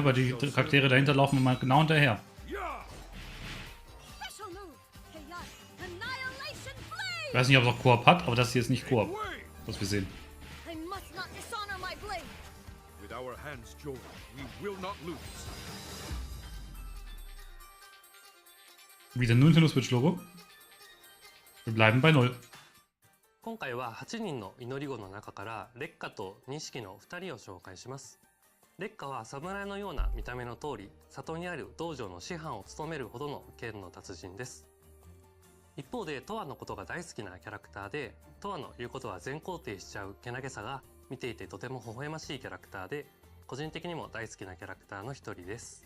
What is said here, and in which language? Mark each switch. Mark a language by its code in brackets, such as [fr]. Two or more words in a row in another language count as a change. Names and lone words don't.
[de] Weil die Charaktere dahinter laufen mal genau hinterher. Ich weiß nicht, ob es auch Koop hat, aber das hier ist nicht Koop, was wir sehen. Wieder nur Nintendo Switch Logo. Wir bleiben bei 0. [ja] 今回は8人の祈り子の中から烈火と錦の2人を紹介します。烈火は侍のような見た目の通り、里にある道場の師範を務めるほどの剣の達人です。一方でトアのことが大好きなキャラクターで、トアの言うことは全肯定しちゃうけなげさが見ていてとても微笑ましいキャラクターで、個人的にも大好きなキャラクターの一人です。